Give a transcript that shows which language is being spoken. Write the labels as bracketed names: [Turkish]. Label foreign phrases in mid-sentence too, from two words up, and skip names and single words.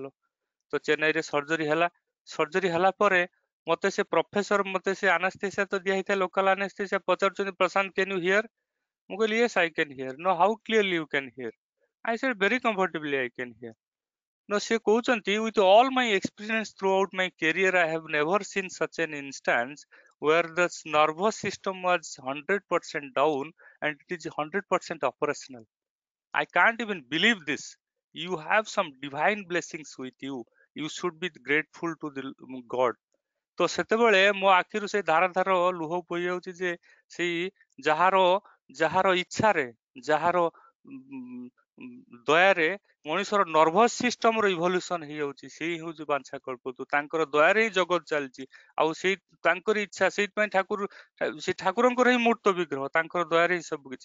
[Odia] ତ ଚେନ୍ନାଇରେ ସର୍ଜରୀ ହେଲା। ସର୍ଜରୀ ହେଲା ପରେ ମତେ ସେ ପ୍ରଫେସର, ମତେ ସେ ଆନାସ୍ଥେସିଆ ତ ଦିଆ ହେଇଥାଏ, [English] local anaesthesia, [Odia] ପଚାରୁଛନ୍ତି ପ୍ରଶାନ୍ତ [English] can you hear? [Odia] ମୁଁ କହିଲି [English] yes I can hear. No how clearly you can hear? I said very comfortably I can hear. No, [Odia] ସେ କହୁଛନ୍ତି [English] with all my experience throughout my career, I have never seen such an instance where the nervous system was 100% down and it is 100% operational. I can't even believe this. You have some divine blessings with you. You should be grateful to the God. [Odia] ତ ସେତେବେଳେ ମୋ ଆଖିରୁ ସେଇ ଧାର ଧାର ଲୁହ ବୋହି ଯାଉଛି ଯେ ସେଇ ଯାହାର ଇଚ୍ଛାରେ, ଯାହାର ଦୟାରେ ମଣିଷର [English] nervous system's evolution [Odia] ହେଇଯାଉଛି, ସେଇ ହଉଛି ବାଞ୍ଛା କଳ୍ପତରୁ। ତାଙ୍କର ଦୟାରେ ହିଁ ଜଗତ ଚାଲିଛି, ଆଉ ସେଇ ତାଙ୍କରି ଇଚ୍ଛା, ସେଇଥିପାଇଁ ସେ ଠାକୁରଙ୍କର ହିଁ ମୂର୍ତ୍ତ ବିଗ୍ରହ, ତାଙ୍କର ଦୟାରେ ହିଁ ସବୁ କିଛି।